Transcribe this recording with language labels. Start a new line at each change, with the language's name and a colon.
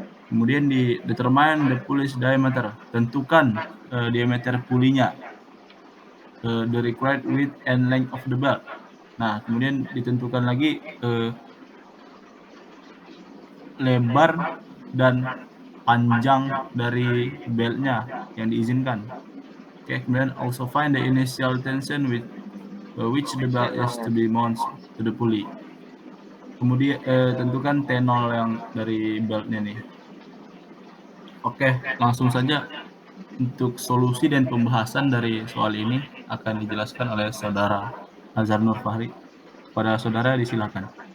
Indonesian: Kemudian di
English: determine the pulleys diameter,
Indonesian: tentukan diameter pulinya,
English: the required width and length of the belt.
Indonesian: Nah, kemudian ditentukan lagi lebar dan panjang dari beltnya yang diizinkan. Oke, kemudian
English: also find the initial tension with which the belt is to be mounted to the pulley.
Indonesian: Kemudian tentukan T0 yang dari beltnya nih. Oke, langsung saja untuk solusi dan pembahasan dari soal ini akan dijelaskan oleh Saudara Azhar Nur Fahri. Pada saudara disilakan.